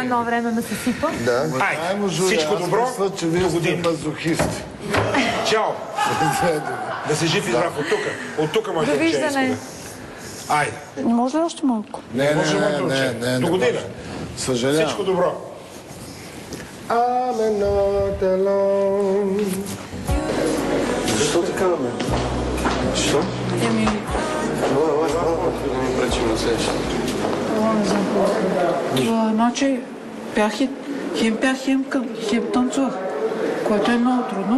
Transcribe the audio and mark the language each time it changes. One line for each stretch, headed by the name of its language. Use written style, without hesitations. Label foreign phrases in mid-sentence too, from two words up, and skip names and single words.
Bulgarian: едно време ме съсипа. уважаемо жури, всичко аз добро, мисля, че вие до сте година. мазохисти. Чао! Да си жив и здрав от тук. От тук може да Довиждане. Айде. Не може ли още малко? Не, До година. може. Съжалявам. Всичко добро.
English: I'm not alone.
Bulgarian: Защо така, бе? Защо? Еми, Не пречим на среща. не знам какво. Значи, пях, хем танцувах, което е много трудно.